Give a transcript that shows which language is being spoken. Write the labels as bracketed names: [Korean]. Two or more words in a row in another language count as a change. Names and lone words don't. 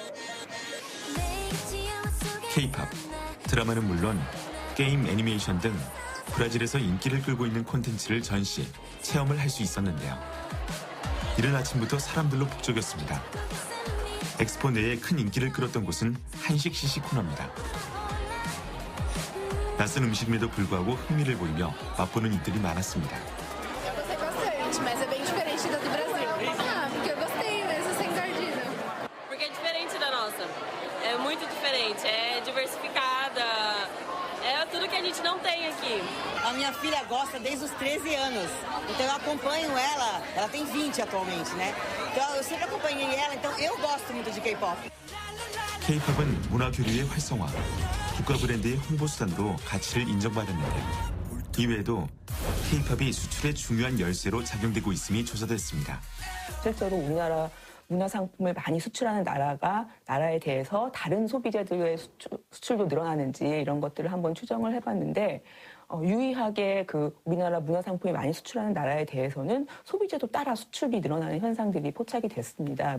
[Korean] K-팝, 드라마는 물론 게임, 애니메이션 등 브라질에서 인기를 끌고 있는 콘텐츠를 전시, 체험을 할 수 있었는데요. 이른 아침부터 사람들로 북적였습니다. 엑스포 내에 큰 인기를 끌었던 곳은 한식 시식 코너입니다. 낯선 음식임에도 불구하고 흥미를 보이며 맛보는 이들이 많았습니다. [Portuguese] É muito diferente, é diversificada, é tudo que a gente não tem aqui. A minha filha gosta desde os 13 anos, então eu acompanho ela tem 20 atualmente, né? Então eu sempre acompanhei ela, então eu gosto muito de K-pop. [Korean] K-팝은 문화 교류의 활성화, 국가 브랜드의 홍보 수단으로 가치를 인정받았는데요. 이외에도 K-팝이 수출의 중요한 열쇠로 작용되고 있음이 조사됐습니다. 실제로 우리나라 문화상품을 많이 수출하는 나라에 대해서 다른 소비재들의 수출도 늘어나는지 이런 것들을 한번 추정을 해봤는데 유의하게 그 우리나라 문화상품이 많이 수출하는 나라에 대해서는 소비재도 따라 수출이 늘어나는 현상들이 포착이 됐습니다.